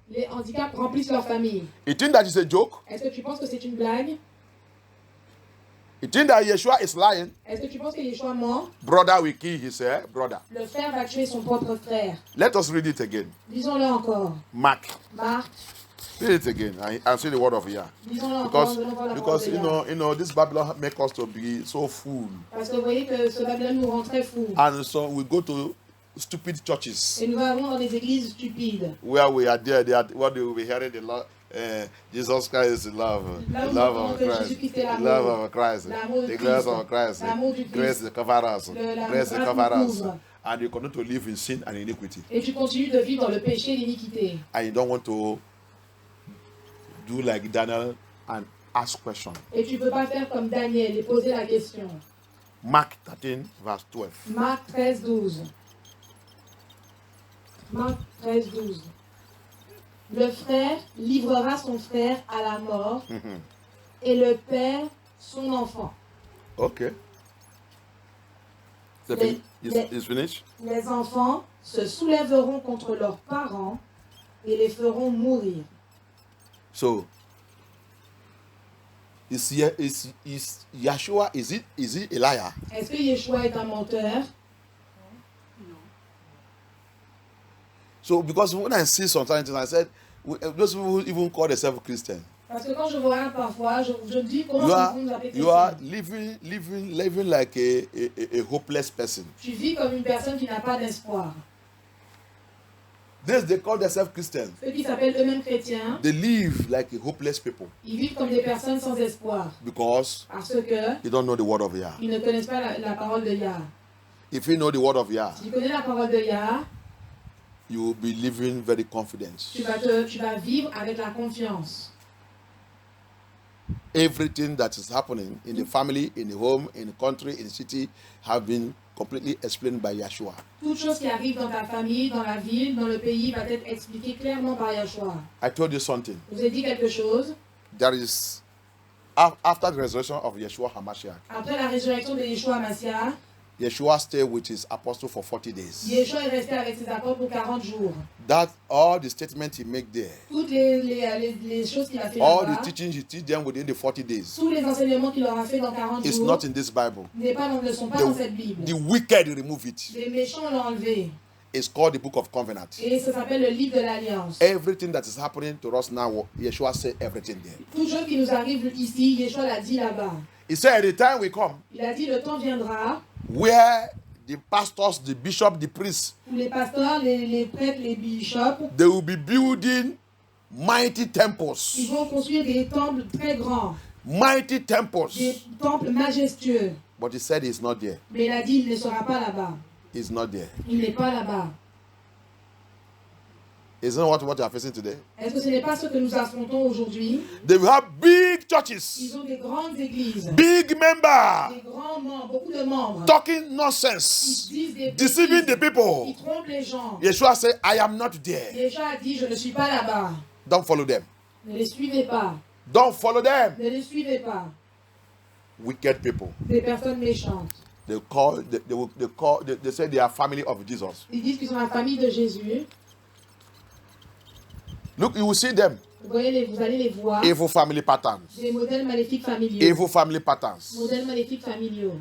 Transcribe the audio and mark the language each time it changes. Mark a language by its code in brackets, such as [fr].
[fr] les handicaps remplissent leur famille. [en] You think that is a joke? [fr] Est-ce que tu penses que c'est une blague? [en] You think that Yeshua is lying? [fr] Est-ce que tu penses que Yeshua ment? [en] Brother will kill his brother. [fr] Le frère va tuer son propre frère. [en] Let us read it again. [fr] Lisons-le encore. [en] Mark. [fr] Marc, [en] Read it again. I see the word of Yah. [fr] lisons-le encore. [en] Because [fr] Nous allons voir la [en] because [fr] parole de Yah. [en] this Babylon make us to be so full, [fr] Parce que vous voyez que ce Babylone nous rend très fous. [en] and so we go to stupid churches [fr] Et nous allons dans des églises stupides. [en] where we are there. What they will be hearing the Lord. Jesus Christ is the love, the love of Christ, the love of Christ, the grace of Christ, grace to cover us, grace to cover us, and you continue to live in sin and iniquity, [fr] Et tu continues de vivre dans le péché et l'iniquité. [en] and you don't want to do like Daniel and ask questions. [fr] Et tu ne peux pas faire comme Daniel et poser la question. [en] Mark 13, verse 12. [fr] Marc 13, 12. Marc 13, 12. Le frère livrera son frère à la mort et le père son enfant. [en] Okay. It's finished. [fr] Les enfants se soulèveront contre leurs parents et les feront mourir. [en] So, is Yeshua, is he a liar? [fr] Est-ce que Yeshua est un menteur? [en] So, because when I see sometimes, I said, those people even call themselves Christian. [fr] Parce que quand je vois parfois, je dis comment vous nous appelez [en] You are [fr] chrétien. [en] living like a hopeless person. [fr] Tu vis comme une personne qui n'a pas d'espoir. [en] This they call themselves Christians. [fr] Ceux qui s'appellent eux-mêmes chrétiens, [en] They live like a hopeless people [fr] ils vivent comme des personnes sans espoir. [en] because [fr] Parce que [en] they don't know the word of Yah. [fr] ils ne connaissent pas la parole de Yah. [en] If you know the word of Yah, [fr] Si tu connais la parole de Yah, [en] you will be living very confident. [fr] tu vas vivre avec la confiance. [en] Everything that is happening in the family, in the home, in the country, in the city have been completely explained by Yeshua. [fr] Toute chose qui arrive dans ta famille, dans la ville, dans le pays va être expliquée clairement par Yeshua. [en] I told you something. [fr] Je vous ai dit quelque chose. [en] There is, after the resurrection of Yeshua HaMashiach, [fr] Après la résurrection de Yeshua Mashiach, [en] Yeshua stayed with his apostle for 40 days. [fr] Yeshua est resté avec ses apôtres pour 40 jours. [en] That all the statements he made there, [fr] Toutes les choses qu'il a fait [en] all the [fr] là-bas, [en] teachings he teach them within the 40 days, [fr] tous les enseignements qu'il leur a fait dans 40 [en] is [fr] jours [en] not in this Bible. [fr] ne sont pas dans cette Bible. [en] The wicked remove it. [fr] Les méchants l'ont enlevé. [en] It's called the Book of Covenant. [fr] Et ça s'appelle le livre de l'Alliance. [en] Everything that is happening to us now, Yeshua said everything there. [fr] Tout chose qui nous arrive ici, Yeshua l'a dit là-bas. [en] He said, the time will come [fr] Il a dit le temps viendra [en] where the pastors, the bishop, the priests, [fr] où les pasteurs, les prêtres, les bishops, [en] they will be building mighty [fr] ils [en] temples. [fr] vont construire des temples très grands, [en] Mighty [fr] des [en] temples. [fr] temples majestueux. [en] But he said he's not there. [fr] Mais il a dit il ne sera pas là-bas. [en] He's not there. [fr] Il n'est pas là-bas. [en] Isn't what you are facing today? [fr] Est-ce que ce n'est pas ce que nous affrontons aujourd'hui? [en] They will have big churches, [fr] Ils ont des grandes églises, [en] big members, [fr] des grands membres, beaucoup de membres. [en] talking [fr] Ils [en] nonsense, [fr] disent des [en] deceiving the [fr] bêtises, [en] people. [fr] ils trompent les gens. [en] Yeshua said, I am not there. [fr] Yeshua a dit je ne suis pas là-bas. [en] Don't follow them. [fr] Ne les suivez pas. [en] Don't follow them. [fr] Ne les suivez pas. [en] Wicked people. [fr] Des personnes méchantes. [en] They say they are family of Jesus. [fr] Ils disent qu'ils sont la famille de Jésus. [en] Look, you will see them. [fr] Vous allez les voir. [en] Evil family patterns. [fr] Des modèles maléfiques familiaux. [en] Evil family patterns [fr] Modèles maléfiques familiaux.